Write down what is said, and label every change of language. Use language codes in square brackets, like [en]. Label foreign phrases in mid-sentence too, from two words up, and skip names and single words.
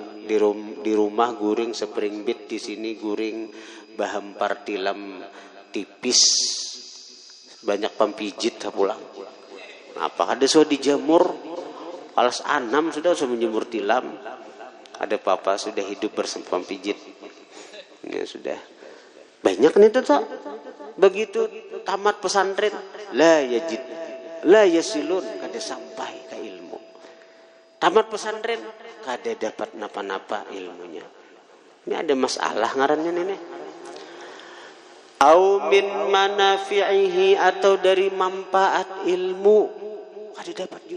[bjn] Di rumah guring spring bed, di sini guring bahampar tilam tipis, banyak pampijit pulang. Apa ada sudah dijemur alas 6 sudah menjemur tilam. Ada papa sudah hidup bersama pampijit. Ya sudah. Banyak nih tuh. Begitu tamat pesantren [ar] لا يجد لا يصلون [bjn] kada sampai ke ilmu. Tamat pesantren kada dapat napa-napa ilmunya. Ini ada masalah ngarannya nih. [ar] أو من منافعه [bjn] atau dari manfaat ilmu kada dapat juga.